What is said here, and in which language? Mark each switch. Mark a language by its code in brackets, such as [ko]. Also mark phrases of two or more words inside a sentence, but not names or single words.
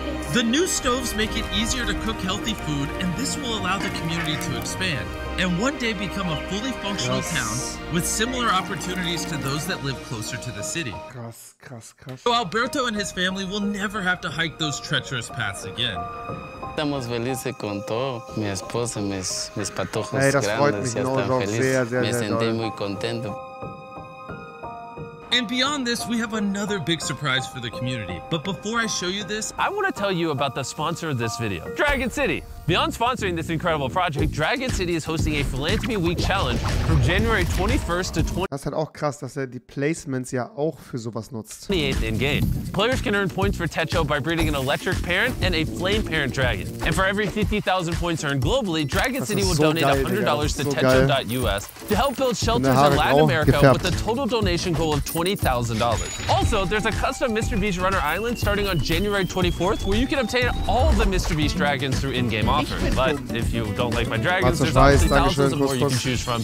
[en] The new stoves make it easier to cook healthy food, and this will allow the community to expand and one day become a fully functional town with similar opportunities to those that live closer to the city. [de] Krass, krass, krass. [en] So Alberto and his family will never have to hike those treacherous paths again. [es] Estamos felices con todo. Mi esposa, mis patojos [de] Ey, das freut [es] grandes [de] mich, [es] ya no están [de] joke, sehr, [es] felices. [de] sehr, [es] Me [de] sehr [es] sentí [de] doll. [es] muy contento. [en] And beyond this, we have another big surprise for the community. But before I show you this, I want to tell you about the sponsor of this video, Dragon City. Beyond sponsoring this incredible project, Dragon City is hosting a Philanthropy Week Challenge from January 21st to [de] Das ist halt auch krass, dass er die Placements ja auch für sowas nutzt. [en] 28th in-game. Players can earn points for Techo by breeding an electric parent and a flame parent dragon. And for every 50,000 points earned globally, Dragon [de] Das [en] City [de] ist [en] will [de] so [en] donate [de] geil, [en] $100 [de] Digga, das [en] to [de] ist so geil. [en] Techo.us to help build shelters in [de] Haare [en] Latin [de] grau [en] America [de] gefärbt. [en] with a total donation goal of $20,000. Also, there's a custom MrBEAST Runner Island starting on January 24th where you can obtain all of the MrBEAST dragons through in-game offers. But if you don't like my dragons, there's obviously thousands of more you can choose from.